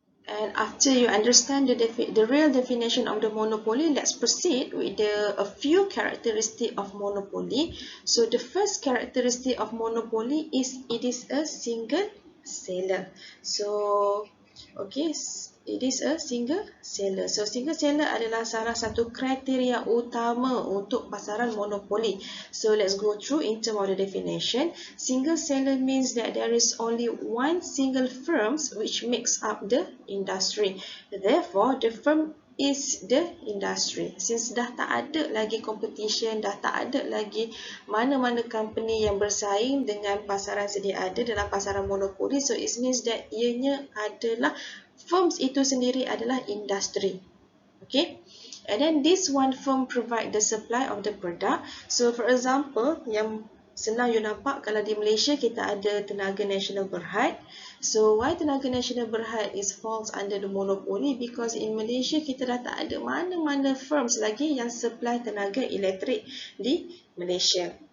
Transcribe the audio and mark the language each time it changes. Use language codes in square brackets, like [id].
[en] And after you understand the real definition of the monopoly, let's proceed with a few characteristics of monopoly. So the first characteristic of monopoly is it is a single seller. So okay, it is a single seller. [ms] So single seller adalah salah satu kriteria utama untuk pasaran monopoli. [en] So let's go through in terms of the definition. Single seller means that there is only one single firm which makes up the industry. Therefore, the firm is the industry. [ms] Since dah tak ada lagi competition, dah tak ada lagi mana-mana company yang bersaing dengan pasaran sedia ada dalam pasaran monopoli, [en] so it means that [ms] ianya adalah firms itu sendiri adalah industri. [en] Okay, and then this one firm provide the supply of the product. So for example, [ms] yang senang you nampak, kalau di Malaysia kita ada Tenaga Nasional Berhad. [en] So why Tenaga Nasional Berhad falls under the monopoly? Because in Malaysia [ms] kita dah tak ada mana-mana firms lagi yang supply tenaga elektrik di Malaysia.